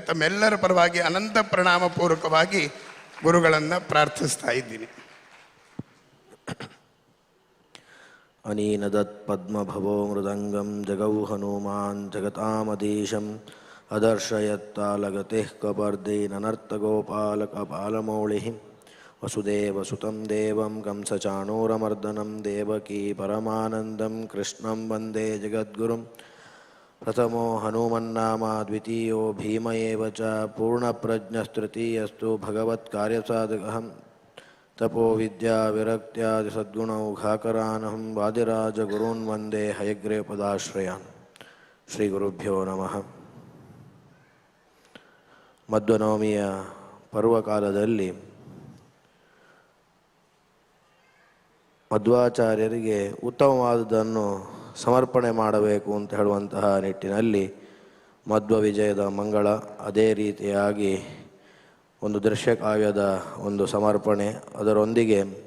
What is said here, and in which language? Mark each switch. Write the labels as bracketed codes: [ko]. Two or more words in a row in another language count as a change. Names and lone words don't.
[kn] ತಮ್ಮೆಲ್ಲರ ಪರವಾಗಿ ಅನಂತ ಪ್ರಣಾಮ ಪೂರ್ವಕವಾಗಿ ಗುರುಗಳನ್ನು ಪ್ರಾರ್ಥಿಸ್ತಾ ಇದ್ದೀನಿ. [sa] ಅನೀನದತ್ ಪದ್ಮಭವೋ ಮೃದಂಗಂ ಜಗೌ ಹನುಮಾನ್ ಜಗತಾಮದೀಶಂ ಅದರ್ಶಯತ್ತಾಲಗತಿಃ ಕಪರ್ದಿ ನನರ್ತಗೋಪಾಲಕಪಾಲಮೌಳಿ ವಸುದೇವಸುತಂ ದೇವಂ ಕಂಸಚಾಣೂರಮರ್ದನಂ ದೇವಕೀ ಪರಮಾನಂದಂ ಕೃಷ್ಣಂ ವಂದೇ ಜಗದ್ಗುರುಂ ಪ್ರಥಮೋ ಹನುಮನ್ನಾಮ ದ್ವಿತೀಯೋ ಭೀಮ ಏವ ಚ ಪೂರ್ಣಪ್ರಜ್ಞಸ್ತೃತೀಯಸ್ತು ಭಗವತ್ಕಾರ್ಯಸಾಧಕಃ ತಪೋ ವಿದ್ಯಾ ವಿರಕ್ತ್ಯಾದಿ ಸದ್ಗುಣೌಘಾಕರಾನಹಂ ವಾದಿರಾಜಗುರುನ್ ವಂದೇ ಹಯಗ್ರೀವಪದಾಶ್ರಯಾನ್. ಶ್ರೀ ಗುರುಭ್ಯೋ ನಮಃ. [kn] ಮಧ್ವನವಮಿಯ ಪರ್ವಕಾಲದಲ್ಲಿ ಮಧ್ವಾಚಾರ್ಯರಿಗೆ ಉತ್ತಮವಾದುದನ್ನು ಸಮರ್ಪಣೆ ಮಾಡಬೇಕು ಅಂತ ಹೇಳುವಂತಹ ನಿಟ್ಟಿನಲ್ಲಿ ಮಧ್ವ ವಿಜಯದ ಮಂಗಳ, ಅದೇ ರೀತಿಯಾಗಿ ಒಂದು ದೃಶ್ಯಕಾವ್ಯದ ಒಂದು ಸಮರ್ಪಣೆ, ಅದರೊಂದಿಗೆ